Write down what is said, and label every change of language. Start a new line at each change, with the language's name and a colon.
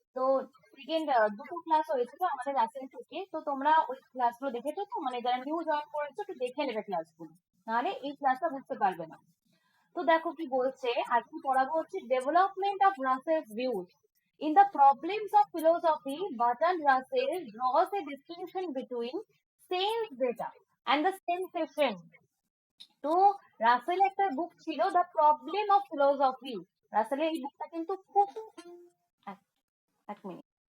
Bangla: তো সেকেন্ড দুটো ক্লাস হয়েছিল আমাদের রাজধানী থেকে। তো তোমরা ওই ক্লাসগুলো দেখেছো তো, মানে যারা নিউ জয়েন করেছো একটু দেখে নেবে ক্লাসগুলো, নাহলে এই ক্লাসটা বুঝতে পারবে না। তো দেখো কি বলছে, আজকে পড়াবো হচ্ছে
English: Development of Russell's views in the problems of philosophy. Bertrand Russell draws a distinction between sense data and the sensation.
Bangla: তো রাসেল একটা বুক ছিল
English: The problem of philosophy.
Bangla: রাসেলের এই বুকটা কিন্তু খুব এক এক মিনিট।